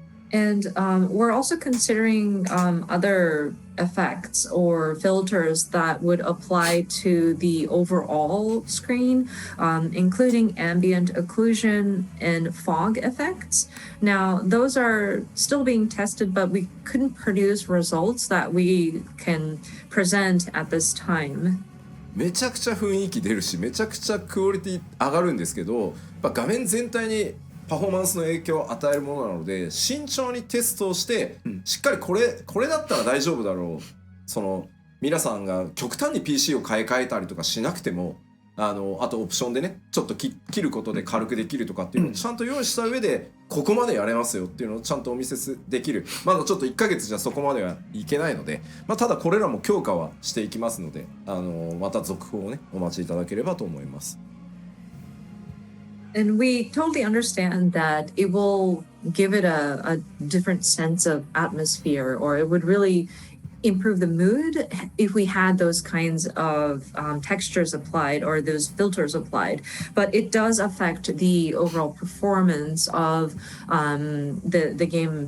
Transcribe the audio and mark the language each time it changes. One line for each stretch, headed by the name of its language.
English: And we're also considering other effects or filters that would apply to the overall screen, including ambient occlusion and fog effects. Now, those are still being tested, but we couldn't produce results that we can present at this time.
Japanese: めちゃくちゃ雰囲気出るし、めちゃくちゃクオリティ上がるんですけど、画面全体にパフォーマンスの影響を与えるものなので、慎重にテストをしてしっかりこれだったら大丈夫だろう、その皆さんが極端に PC を買い替えたりとかしなくても、あとオプションでねちょっと切ることで軽くできるとかっていうのをちゃんと用意した上で、ここまでやれますよっていうのをちゃんとお見せできる。まだちょっと1ヶ月じゃそこまではいけないので、ただこれらも強化はしていきますので、また続報をねお待ちいただければと思います。
English: And we totally understand that it will give it a different sense of atmosphere, or it would really improve the mood if we had those kinds of textures applied or those filters applied. But it does affect the overall performance of the game.